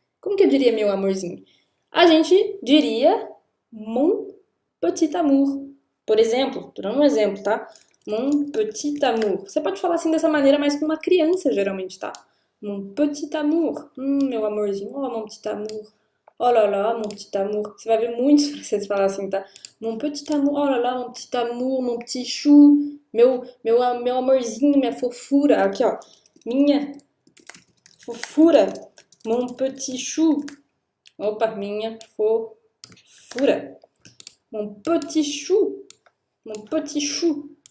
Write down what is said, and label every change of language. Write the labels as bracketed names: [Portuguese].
[Portuguese] Como que eu diria meu amorzinho? A gente diria [French] mon petit amour. [Portuguese] Por exemplo, tô dando um exemplo, tá? [French] Mon petit amour. [Portuguese] Você pode falar assim dessa maneira, mas com uma criança, geralmente, tá? [French] Mon petit amour. [Portuguese] Meu amorzinho. [French] Oh, mon petit amour. Oh là là, mon petit amour. [Portuguese] Você vai ver muitos franceses falar assim, tá? [French] Mon petit amour. Oh là là, mon petit amour, mon petit chou. [Portuguese] Meu amorzinho, minha fofura. Aqui, ó. Minha fofura. [French] Mon petit chou. Opa, [Portuguese] minha fofura. [French] Mon petit chou. Mon petit chou.